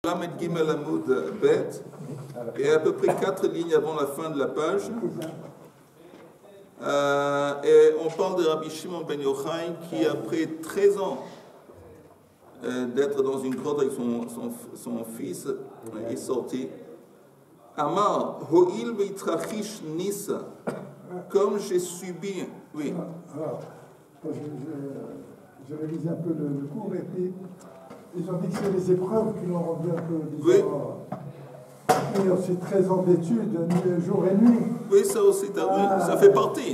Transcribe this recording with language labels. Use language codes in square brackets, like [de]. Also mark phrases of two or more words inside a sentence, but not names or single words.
[fr] Lamed Gimel Hamoud Bet, et à peu près 4 lignes avant la fin de la page. Et on parle de Rabbi Shimon ben Yochai qui, après 13 ans d'être dans une grotte avec son fils, est sorti. [he] אמר הואיל ואיתרחיש ניסא, [fr] comme j'ai subi. Oui. Alors, je révise un peu le cours, et puis ils ont dit que c'est les épreuves qui l'ont rendu un peu bizarre. Oui. Et aussi 13 ans d'études, jour et nuit. Oui, ça aussi, oui, ça fait partie.